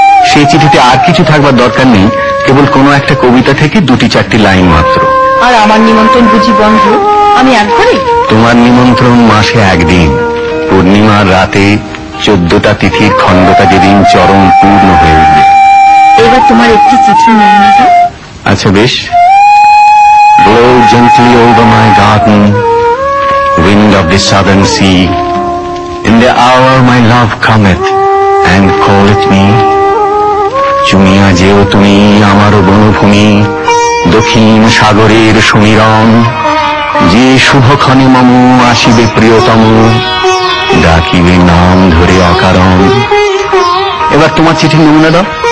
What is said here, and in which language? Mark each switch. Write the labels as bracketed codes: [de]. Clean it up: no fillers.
[bn] সেই চিঠিতে আর কিছু থাকবার দরকার নেই, কেবল কোনো একটা কবিতা থেকে 2-4টি লাইন মাত্র। আর আমার নিমন্ত্রণ বুঝি বন্ধ? আমি একবারে? তোমার নিমন্ত্রণ মাসে একদিন, পূর্ণিমার রাতে 14টা তিথির খণ্ডটা যেদিন চরম পূর্ণ হয়ে উঠবে। এবার তোমার একটি চিঠি নমুনা দাও। আচ্ছা বেশ। [en] Blow gently over my garden, wind of the southern sea. In the hour my love cometh, and calleth me. [bn] চুমিয়া যেও তুমি আমার বনভূমি, দক্ষিণ সাগরের সমীরণ। যে শুভক্ষণে মম আসিবে প্রিয়তম, ডাকিবে নাম ধরে অকারণ। এবার তোমার চিঠির নমুনা দাও।